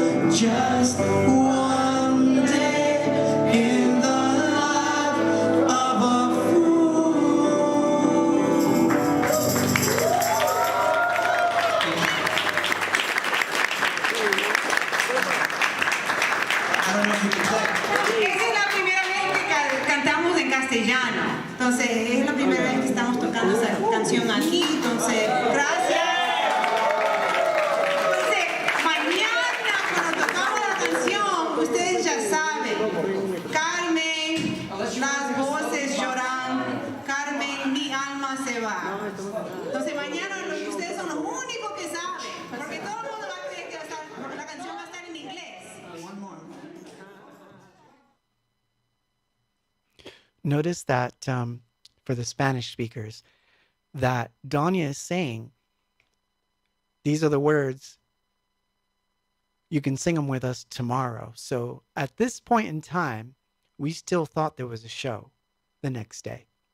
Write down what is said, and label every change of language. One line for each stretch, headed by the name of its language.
English: just one day in the life of a fool. I don't know if you can play.
Spanish: Esa es la primera vez que cantamos en castellano. Entonces, es la primera vez que estamos tocando esa canción aquí. Entonces, gracias. Entonces, mañana cuando tocamos la canción, ustedes ya saben. Carmen, las voces lloran. Carmen, mi alma se va. Entonces, mañana ustedes son los únicos que saben. Porque todo el mundo va a creer que la canción va a estar en inglés.
English: One more. Notice that for the Spanish speakers, that Danya is saying, these are the words, you can sing them with us tomorrow. So at this point in time, we still thought there was a show the next day.